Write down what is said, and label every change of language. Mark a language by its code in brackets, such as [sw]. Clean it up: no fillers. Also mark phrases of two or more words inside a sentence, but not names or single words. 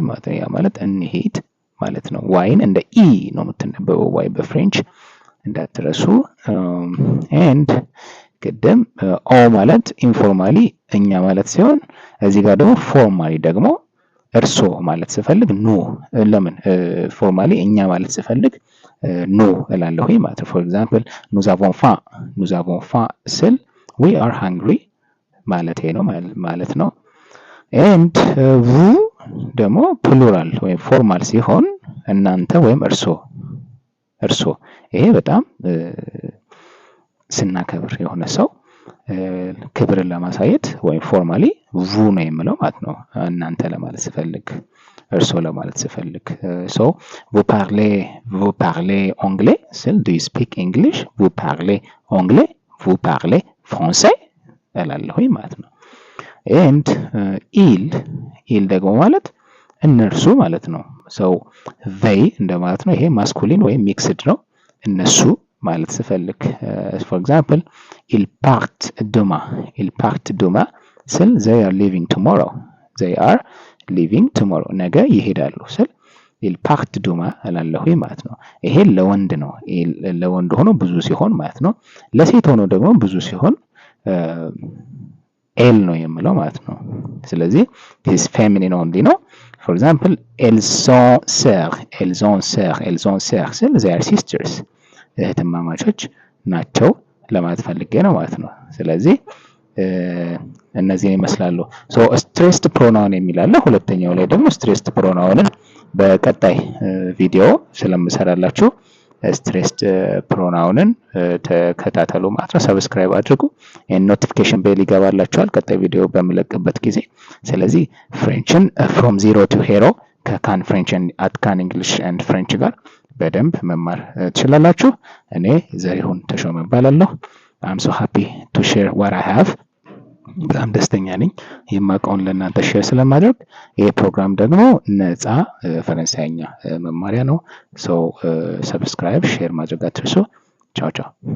[am] ማለት ነው። ያ ማለት እንሂድ ማለት ነው። ዋይን እንደ ኢ ነው የምትነበበው ዋይ በፍሬንች እንዳትረሱ። ኤንድ ቅድም ኦ ማለት ኢንፎርማሊ እኛ ማለት ሲሆን እዚህ ጋር ደግሞ ፎርማሊ ደግሞ እርሶ ማለት ስፈልግ ኑ። ለምን ፎርማሊ እኛ ማለት ስፈልግ ኑ እላለሁኝ ማለት ነው። [en] for example [fr] nous avons faim [am] ስል [en] we are hungry [am] ማለት ነው ማለት ነው። ኤንድ vous ደግሞ ፕሉራል ወይም ፎርማል ሲሆን እናንተ ወይም እርሶ ይሄ በጣም ስናከብር የሆነ ሰው ክብርን ለማሳየት ወይም ፎርማሊ vu ነው የምለው ማለት ነው። እናንተ ለማለት ስፈልግ እርሶ ለማለት ስፈልግ ሶ [fr] vous parlez anglais [am] ስል [en] do you speak English? [fr] vous parlez anglais vous parlez français [am] እላለሁኝ ማለት ነው። ኤንድ ኢል ደግሞ ማለት እነርሱ ማለት ነው። ሰው they እንደማለት ነው። ይሄ ማስኩሊን ወይም ሚክስድ ነው። እነሱ ማለት ስፈልግ [en] for example [fr] ils partent demain [am] ስል [en] they are leaving tomorrow [am] ነገ ይሄዳሉ ስል [fr] ils partent demain [am] እላለሁኝ ማለት ነው። ይሄ ለወንድ ነው። ለወንድ ሆኖ ብዙ ሲሆን ማለት ነው። ለሴት ሆኖ ደግሞ ብዙ ሲሆን ኤል ነው የምለው ማለት ነው። ስለዚህ [en] this feminine only [am] ነው። [en] for example [fr] elles ont sœurs [am] ስል [en] they are sisters [am] እህትማማቾች ናቸው ለማለት ፈልጌ ነው ማለት ነው። ስለዚህ እነዚህን ይመስላሉ። ሶ [en] stressed pronoun [am] የሚል አለ። ሁለተኛው ላይ ደግሞ [en] stressed pronoun [am] በቀጣይ ቪዲዮ ስለምሰራላችሁ [en] stressed pronoun [am] ተከታተሉ ማለት ነው። ሰብስክራይብ አድርጉ። [en] notification bell [am] ይገባላችኋል ቀጣይ ቪዲዮ በምለቅበት ጊዜ። ስለዚህ ፍሬንችን [en] from zero to hero [am] ከካን ፍሬንች አት ካን እንግሊሽ ኤንድ ፍሬንች ጋር በደንብ መማር ትችላላችሁ። እኔ ዘሪሁን ተሾመ እባላለሁ። [en] I'm so happy to share what I have [am] በጣም ደስተኛ ነኝ የማውቀውን ለእናንተ ሼር ስለማድረግ። ይሄ ፕሮግራም ደግሞ ነፃ ፈረንሳይኛ መማሪያ ነው። [en] subscribe share [am] ማድረግ አትርሱ። ቻው ቻው።